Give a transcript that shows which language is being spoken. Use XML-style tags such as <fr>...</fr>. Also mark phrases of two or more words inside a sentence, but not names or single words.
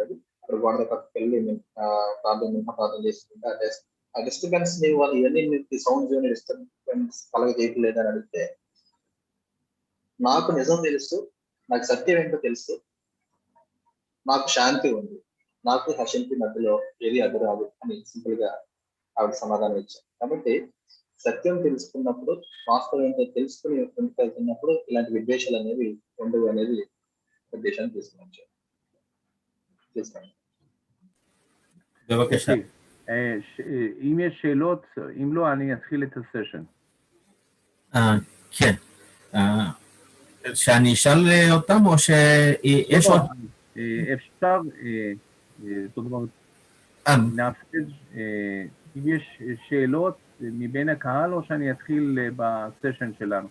<te>అది అక్కడ గోడ పక్కకి వెళ్ళి ప్రార్థన చేసుకుంటే ఆ డిస్టర్బెన్స్ వాళ్ళు ఇవన్నీ</te> <en>sounds disturbance</en> <te>కలగజేయట్లేదు అని అడిగితే, నాకు నిజం తెలుసు, నాకు సత్యం ఏంటో తెలుసు, నాకు శాంతి ఉంది, నాకు హర్షంతి మధ్యలో ఏది అడ్డురాదు అని సింపుల్ గా ఆవిడ సమాధానం ఇచ్చారు. కాబట్టి సత్యం తెలుసుకున్నప్పుడు, వాస్తవం ఏంటో తెలుసుకుని వెళ్తున్నప్పుడు ఇలాంటి విద్వేషాలు అనేవి ఉండవు అనేది ఉద్దేశాన్ని తీసుకుని</te> <he>בבקשה. אם יש שאלות, אם לא, אני אתחיל את הסשן. כן. שאני אשאל אותם או שיש עוד? אפשר, זאת אומרת, נאפשר, אם יש שאלות מבין הקהל, או שאני אתחיל בסשן שלנו.</he>